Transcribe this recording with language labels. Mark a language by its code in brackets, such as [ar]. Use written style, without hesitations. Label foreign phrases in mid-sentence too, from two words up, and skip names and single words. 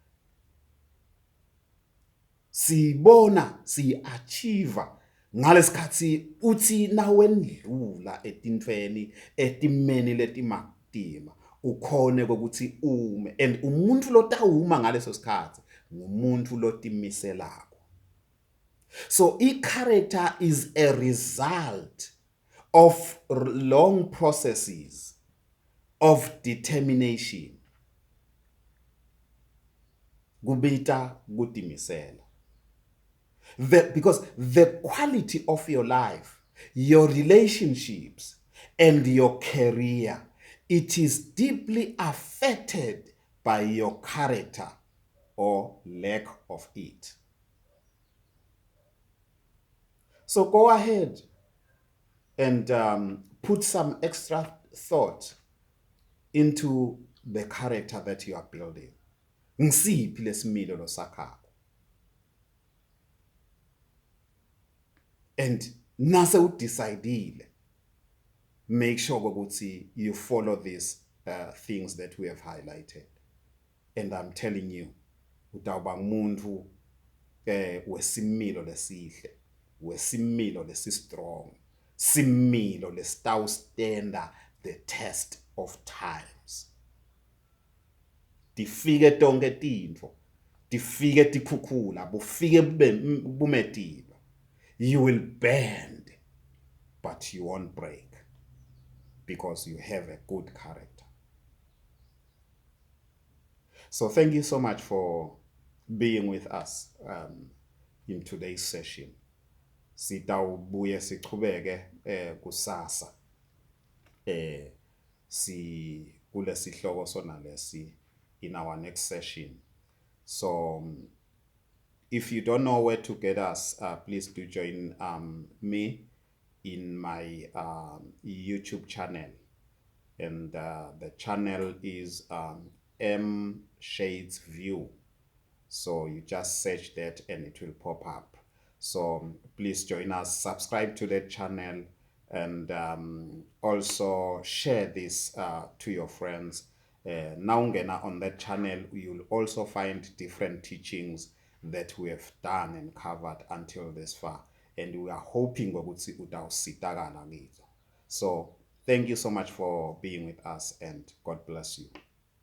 [ss] Sibona si achieve ngalesikhathi uthi nawendlula etintfweni etimeni letimatima ukhone kokuthi ume, and umuntu lotawuma ngaleso sikhathi ngumuntu lotimiselako. [en] So character is a result of long processes of determination. [ss] Kubita kutimisela. [en] Because the quality of your life, your relationships, and your career, it is deeply affected by your character or lack of it. So go ahead and put some extra thought into the character that you are building. [ss] Ngisiphi lesimilo losakhako. [en] And [ss] nase udecidile, [en] make sure ukuthi you follow these things that we have highlighted. And I'm telling you, [ss] utawuba ngumuntu wesimilo lesihle, wesimilo lesistrong, similo lesitawustanda [en] the test of times. [ss] Tifike tonke tintfo, tifike tikhukhula, bufike bumetiba. [en] You will bend, but you won't break because you have a good character. So thank you so much for being with us in today's session. [ss] Sitawubuye sichubeke kusasa si kule sihloko sona lesi [en] in our next session. So if you don't know where to get us, please do join me in my YouTube channel. And the channel is M Shades View. So you just search that and it will pop up. So please join us, subscribe to that channel, and also share this to your friends. Now on that channel, you'll also find different teachings that we have done and covered until this far, and we are hoping [ss] ukuthi utawusitakala kizo. [en] So thank you so much for being with us, and God bless you.